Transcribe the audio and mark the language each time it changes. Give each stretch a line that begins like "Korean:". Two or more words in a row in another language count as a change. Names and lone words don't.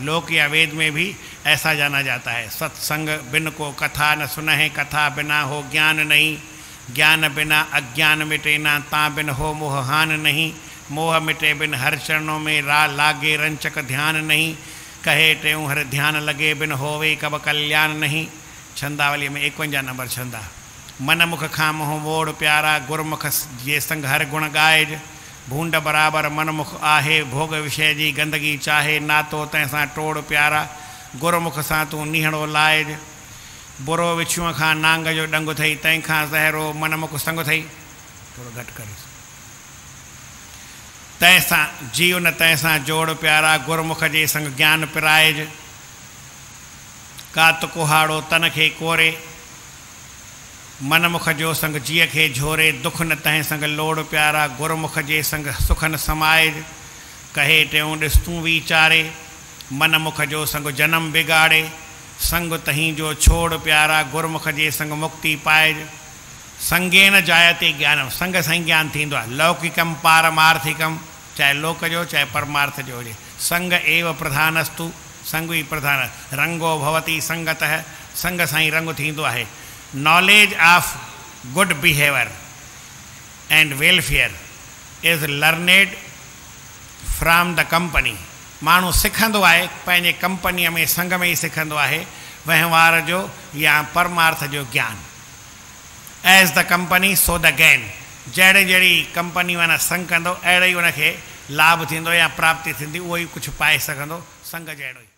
Hindi: लोक या वेद में भी ऐसा जाना जाता है। सत्संग बिन को कथा न सुनहि, कथा बिना हो ज्ञान नहीं, ज्ञान बिना अज्ञान मिटे ना, ता बिन हो मोह हान नहीं, मोह मिटे बिन हर चरणों में लागे रंचक ध्यान नहीं, कहे टेऊँ हर ध्यान लगे बिन होवे कब कल्याण नहीं।
Sindhi: छंदावली में 51 नंबर छंदा। मन मुख खां मोह मोड़ प्यारा, गुरमुख ये संग हर गुण गायज, भूंड बराबर मन मुख आहे, भोग विषय जी गंदगी चाहे, ना तो तैसां टोड़ प्यारा, गुरमुख सां तूं नीहड़ो लाइज, बुरो विछुअ खां नांग जो डंग थई, तंहिंखां ज़हरो मन मुख संग थई। थोड़ो घटि करे। तैसां जीव न तैसां जोड़ प्यारा, गुरमुख जे संग ज्ञान पिराइज, कात कुहाड़ो तन खे कोरे, मन मुख जो संग जीअ खे झोरे, दुख न तंहिं संग लोड़ प्यारा, गुरमुख जे संग सुखन समाइज, कहे टियों ॾिस तूं वीचारे, मन मुख जो संग जन्म बिगाड़े, संग तहीं जो छोड़ प्यारा, गुरमुख जे संग मुक्ति पाइज।
Sanskrit: संगे न जायते ज्ञानम,
Sindhi: संग सां ई ज्ञान थींदो आहे।
Sanskrit: लौकिकम पारमार्थिकम,
Sindhi: चाहे लोक जो चाहे परमार्थ जो हुजे,
Sanskrit: संग एव प्रधानस्तु,
Sindhi: संग ई प्रधान।
Sanskrit: रंगो भवती संगतः,
Sindhi: संग सां ई रंग थींदो आहे।
English: Knowledge of good behavior and welfare is learned from the company.
Sindhi: माण्हू सिखंदो आहे पंहिंजे कंपनीअ में संग में ई सिखंदो आहे वहिंवार जो या परमार्थ जो ज्ञान।
English: as the company so the gain.
Sindhi: जहिड़ी जहिड़ी कंपनी माना संग कंदो अहिड़ो ई उनखे लाभ थींदो या प्राप्ति थींदी, उहो ई कुझु पाए सघंदो संग जहिड़ो ई।